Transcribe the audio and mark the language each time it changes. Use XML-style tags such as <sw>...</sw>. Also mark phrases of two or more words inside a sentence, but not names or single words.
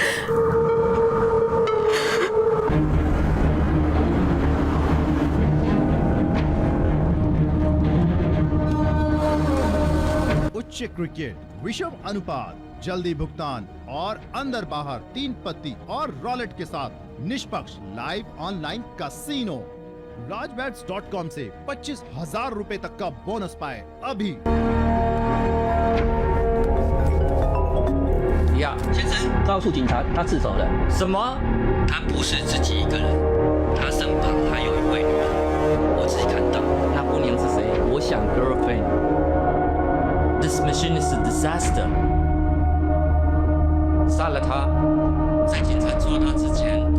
<hi>उच्च क्रिकेट विश्व अनुपात, जल्दी भुगतान और अंदर बाहर 3 पत्ती और रॉलेट के साथ निष्पक्ष</hi> <en>live online casino.</en> <hi>rajbets.com से 25,000 रुपए तक का बोनस पाए अभी।</hi> <zh>先生，告诉警察他自首了。什么？他不是自己一个人，他身旁还有一位女人，我自己看到。那姑娘是谁？我想 girlfriend。</zh> <en>This mission is a disaster。</en> <zh>杀了他，在警察抓他之前。</zh>